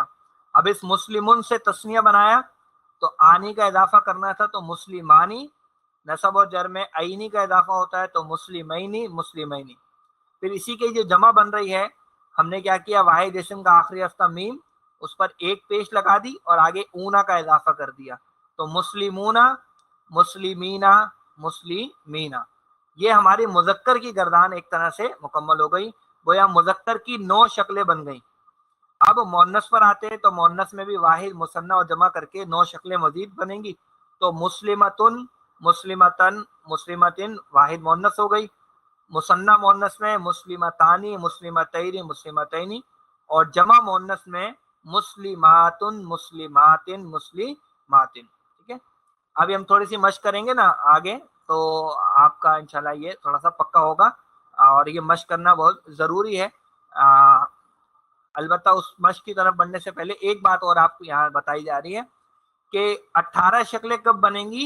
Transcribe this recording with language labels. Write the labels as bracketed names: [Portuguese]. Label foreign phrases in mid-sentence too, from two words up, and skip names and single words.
[Urdu] اب اس مسلمن سے تسنیہ بنایا تو آنی کا اضافہ کرنا تھا تو مسلمانی، نصب اور جر میں عینی کا اضافہ ہوتا ہے تو [Arabic] مسلمینی مسلمینی. [Urdu] پھر اسی کی جو جمع بن رہی ہے ہم نے کیا کیا، واحد اسم کا آخری ہفتہ میم، اس پر ایک پیش لگا دی اور آگے اونا کا اضافہ کر دیا تو [Arabic] مسلمونا، مسلمینا، مسلمینا، [Urdu] یہ ہماری مذکر کی گردان ایک طرح سے مکمل ہو گئی، گویا مذکر کی 9 شکلیں بن گئیں۔ اب مونس پر آتے ہیں تو مونس میں بھی واحد، مثنیٰ اور جمع کر کے 9 شکلیں مزید بنیں گی۔ تو [Arabic] مسلمتن، مسلمتن، مسلمتن [Urdu] واحد مونس ہو گئی۔ مثنیٰ مونس میں [Arabic] مسلمتانی، مسلمتین، مسلمتین، [Urdu] اور جمع مونس میں [Arabic] مسلماتن، مسلماتن، مسلماتن۔ [Urdu] ٹھیک ہے، ابھی ہم تھوڑی سی مشق کریں گے نا آگے، تو آپ کا انشاءاللہ یہ تھوڑا سا پکا ہوگا، اور یہ مشق کرنا بہت ضروری ہے۔ البتہ اس مشق کی طرف بڑھنے سے پہلے ایک بات اور آپ کو یہاں بتائی جا رہی ہے کہ 18 شکلیں کب بنیں گی؟